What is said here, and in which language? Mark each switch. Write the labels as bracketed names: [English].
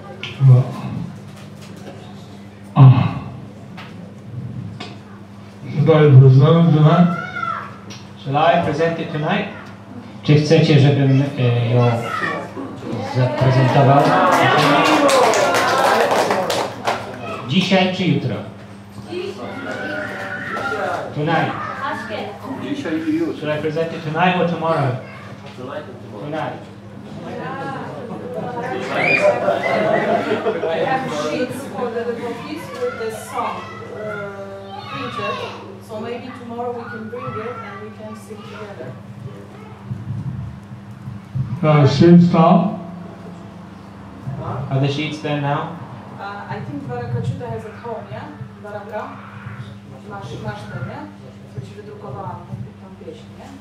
[English] Should I present it tonight? Shall I present it tonight? [Polish] Czy chcecie, żebym ją zaprezentował? Dzisiaj czy jutro? [English] Tonight. Should I present it tonight or tomorrow? Tonight. have sheets for the devotees with the song printed. So maybe tomorrow we can bring it and we can sing together. Sheets now? Are the sheets there now? I think Varakachuta has at home, yeah? [Polish] Varaka? Masz ten, nie? Co ci wydrukowałam, tą pieśń, nie?